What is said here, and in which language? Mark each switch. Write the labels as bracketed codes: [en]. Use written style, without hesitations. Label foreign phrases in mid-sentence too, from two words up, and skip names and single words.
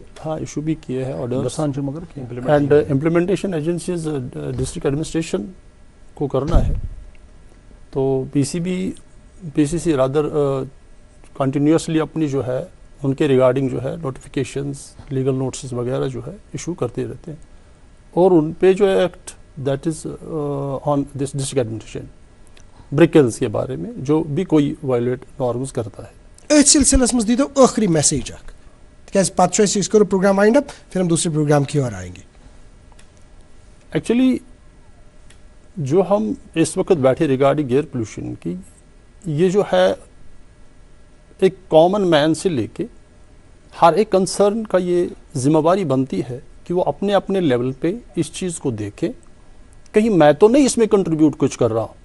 [ur] ہاں ایشو بھی کیے ہیں [en] orders and implementation agencies district administration [ur] کو کرنا ہے تو PCC [en] rather continuously [ur] اپنی جو ہے ان کے ریگارڈنگ جو ہے [en] notifications legal notices [ur] وغیرہ جو ہے ایشو کرتے رہتے ہیں اور ان پہ جو ہے [en] act that is on this district administration brick kilns [ur] کے بارے میں جو بھی کوئی [en] violate norms [ur] کرتا ہے [ks] اس سلسلس میں دیدو آخری میسیج اک تکیاز پتہ چھُ اس کرو پروگرام [en] wind up [ur] پھر ہم دوسرے پروگرام کی اور آئیں گے ایکچولی جو ہم اس وقت بیٹھے ریگارڈنگ ایئر پولوشن کی یہ جو ہے ایک [en] common man [ur] سے لے کے ہر ایک کنسرن کا یہ ذمہ داری بنتی ہے کہ وہ اپنے اپنے لیول پہ اس چیز کو دیکھیں کہیں میں تو نہیں اس میں کنٹریبیوٹ کچھ کر رہا ہوں